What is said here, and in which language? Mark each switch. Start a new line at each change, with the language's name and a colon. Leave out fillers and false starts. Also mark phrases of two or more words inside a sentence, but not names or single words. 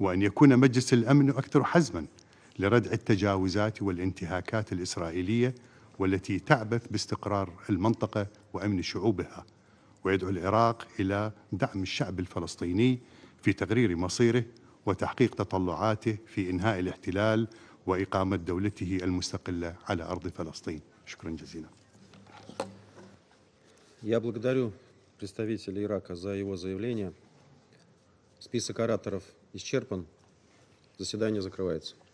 Arabic: وأن يكون مجلس الأمن أكثر حزماً لردع التجاوزات والانتهاكات الإسرائيلية والتي تعبث باستقرار المنطقة وأمن شعوبها، ويدعو العراق إلى دعم الشعب الفلسطيني في تقرير مصيره وتحقيق تطلعاته في إنهاء الاحتلال وإقامة دولته المستقلة على أرض فلسطين. شكرا جزيلا.
Russian: Я благодарю представителя Ирака за его заявление. Список ораторов исчерпан. Заседание закрывается.